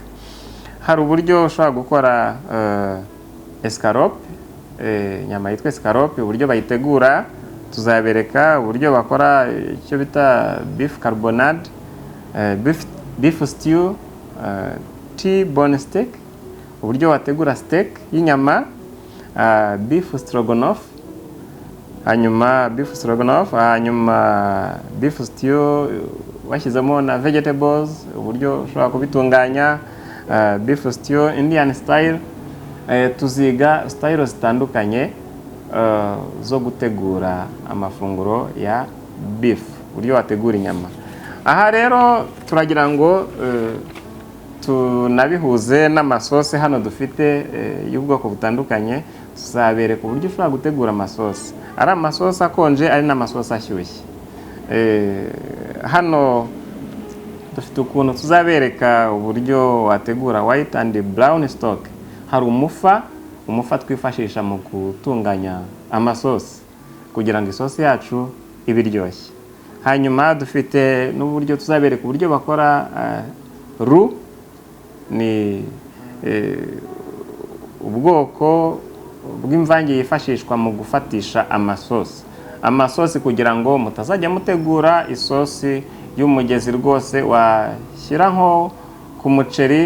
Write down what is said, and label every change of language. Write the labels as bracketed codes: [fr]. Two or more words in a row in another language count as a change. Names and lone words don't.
[rw] Hari uburyo ushobora gukora escalope, nyama yitwa escalope, uburyo bayitegura tuzabereka, uburyo bakora icyo bita [en] beef carbonade, beef stew, T-bone steak, [rw] uburyo wategura steak y'inyama, [en] beef stroganoff, [rw] hanyuma beef stew washyizemo na vegetables, uburyo ushobora kubitunganya, [en] beef stew Indian style. [rw] Tuziga style zitandukanye zo gutegura amafunguro ya beef, uburyo wategura inyama. Aha rero turagira ngo tunabihuze n'amasosi hano dufite y'ubwoko butandukanye. Tuzabereka uburyo ushobora gutegura amasosi, ari amasosi akonje, ari n'amasosi ashyushye. Hano dufite ukuntu tuzabereka uburyo wategura [en] white and brown stock. [rw] Hari umufa twifashisha mu gutunganya amasosi kugira ngo isosi yacu ibe iryoshye. Hanyuma dufite n'uburyo tuzabereka uburyo bakora roux, ni ubwoko bw'imvange yifashishwa mu gufatisha amasosi kugira ngo mutazajya mutegura isosi y'umugezi rwose washyira nko ku muceri.